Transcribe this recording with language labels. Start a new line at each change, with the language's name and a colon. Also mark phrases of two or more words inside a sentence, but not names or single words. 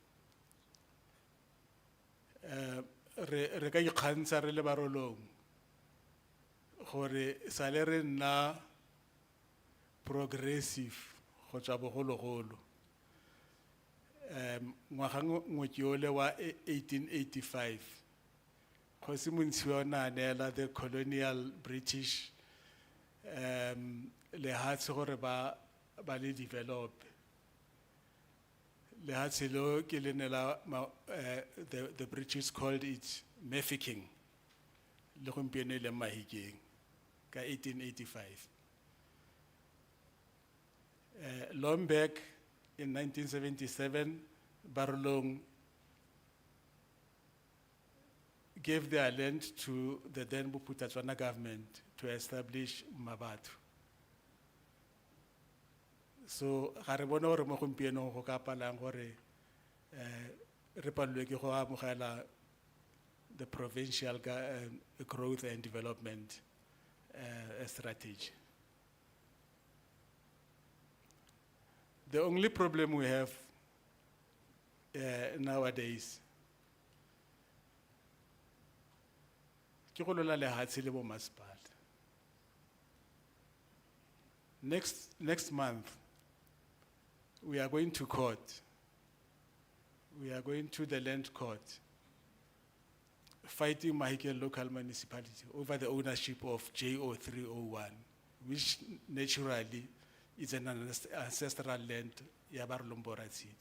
Tswana: Re ka ikgantsha re le barolong gore sale re nna progressive go tswa bogologolo. Ngwaga ngwe ole wa 1885 Kgosi Montshiwa o ne a neela
English: the colonial British
Tswana: lehatshe gore ba le develop. Lehatshe leo ke le ne la
English: the British called it
Tswana: Mahikeng le gompieno e leng Mahikeng ka 1885.
English: Long back in 1977, Barolong gave their land to the then Boputatswana government to establish Mabatu. So,
Tswana: ga re bona gore mo gompienong go ka palang gore re palelwe ke go amogela
English: the Provincial Growth and Development Strategy. The only problem we have nowadays
Tswana: ke go lola lehatshe le bo masepala.
English: Next month, we are going to court. We are going to the land court, fighting Mahikeng local municipality over the ownership of JO301, which naturally is an ancestral land, Yabarlombora City.